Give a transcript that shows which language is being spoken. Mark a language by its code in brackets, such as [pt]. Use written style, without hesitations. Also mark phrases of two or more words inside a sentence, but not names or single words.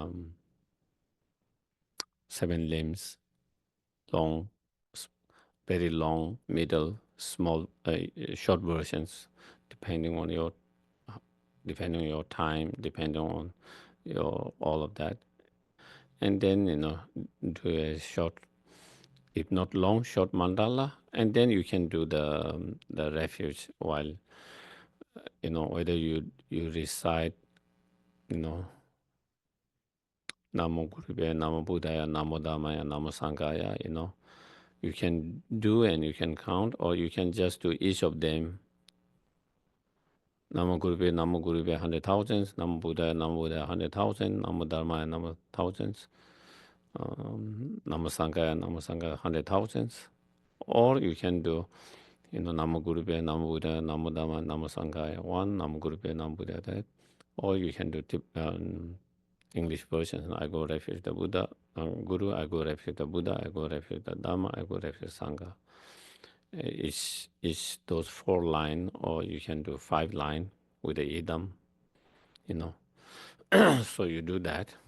[en] 7 limbs, long, very long, middle, small, short versions, depending on your time, depending on your all of that, and then do a short, if not long, short mandala, and then you can do the refuge while whether you recite [sa] Namo Gurubhaya, Namo Buddhaya, Namo Dhammaya, Namo Sanghaya, [en] you can do and you can count, or you can just do each of them. [sa] Namo Gurubhaya 100,000, Namo Buddhaya 100,000, Namo Dhammaya Namo thousands, Namo Sanghaya 100,000. [en] Or you can do, [sa] Namo Gurubhaya, Namo Buddhaya, Namo Dhammaya, Namo Sanghaya 1, Namo Gurubhaya, Namo Buddhaya that. [en] Or you can do English version. I go refuge the Buddha, Guru, I go refuge the Buddha, I go refuge the Dhamma, I go refuge Sangha. It's those 4 line, or you can do 5 line with the idam, so you do that.